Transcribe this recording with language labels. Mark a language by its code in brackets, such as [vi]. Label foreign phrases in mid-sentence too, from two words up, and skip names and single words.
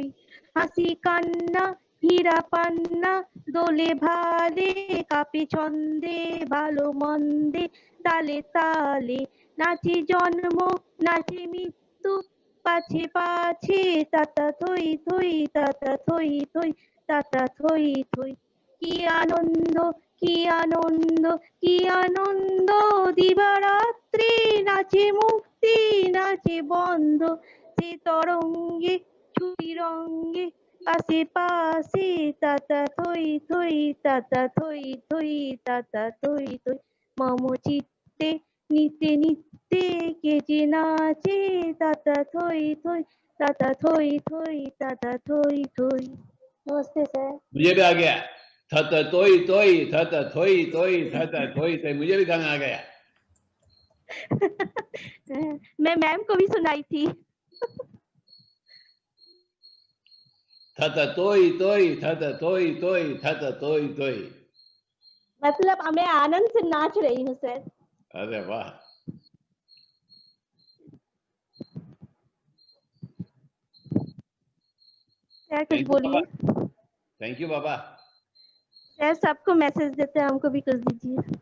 [bn] হাসি কান্না হীরা পান্না দোলে ভালে কাপে ছন্দে ভালো মন্দে তালে তালে নাচে জন্ম নাচে মৃত্যু পাছে পাছে তাতা থই থই, তাতা থই থই, তাতা থই থই। কি আনন্দ কি আনন্দ কি আনন্দ দিবারাত্রি নাচে মুক্তি নাচে বন্ধ, সে তরঙ্গে ছুটি রঙ্গে আসে পাসে তাতা থই থই তাতা থই থই তাতা থই থই মম চিত্তে নিত্য নিত্য কে জে নাচে তাতা থই থই তাতা থই থই তাতা থই থই। [hi] नमस्ते सर। मुझे भी आ गया, थत तोई तोई थत थोई तोई थत थोई तोई, मुझे भी गाना आ गया। मैं मैम को भी सुनाई थी। थत तोई तोई थत तोई तोई थत तोई तोई। मतलब मैं आनंद से नाच रही हूँ सर। अरे वाह, सर कुछ [en] thank you baba, [hi] बोलिए। [en] thank you baba. [hi] सर सबको मैसेज देते हैं, हमको भी कुछ दीजिए।